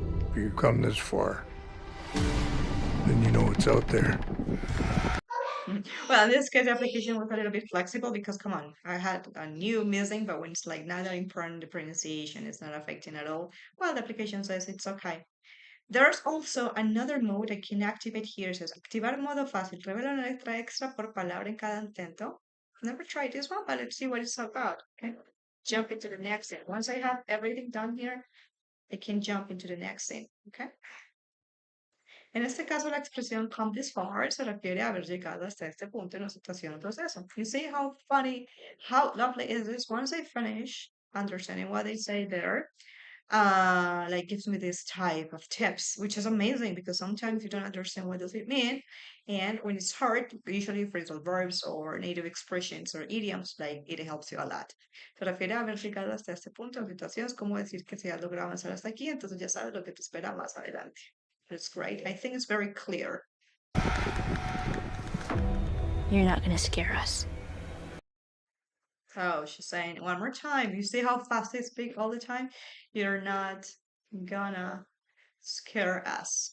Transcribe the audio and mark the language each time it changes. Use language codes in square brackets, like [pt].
[en] If you come this far, then you know it's out there. Well, in this case, the application was a little bit flexible because, come on, I had a new missing, but when it's like not that important, the pronunciation is not affecting at all. Well, the application says it's okay. There's also another mode I can activate here. It says [es] activar modo fácil. Revela una letra extra por palabra en cada intento. [en] Never tried this one, but let's see what it's about. Okay. Jump into the next thing. Once I have everything done here, I can jump into the next thing. Okay. [es] En este caso, la expresión [en] come this far [es] se refiere a haber llegado hasta este punto en la situación o proceso. [en] You see how funny, how lovely is this? Once I finish understanding what they say there, like gives me this type of tips, which is amazing because sometimes you don't understand what does it mean. And when it's hard, usually phrasal verbs or native expressions or idioms, like it helps you a lot. [es] Se refiere a haber llegado hasta este punto en situaciones, como decir que si has logrado avanzar hasta aquí, entonces ya sabes lo que te espera más adelante. [en] That's great. I think it's very clear. You're not gonna scare us. Oh, she's saying it one more time. You see how fast they speak all the time? You're not gonna scare us.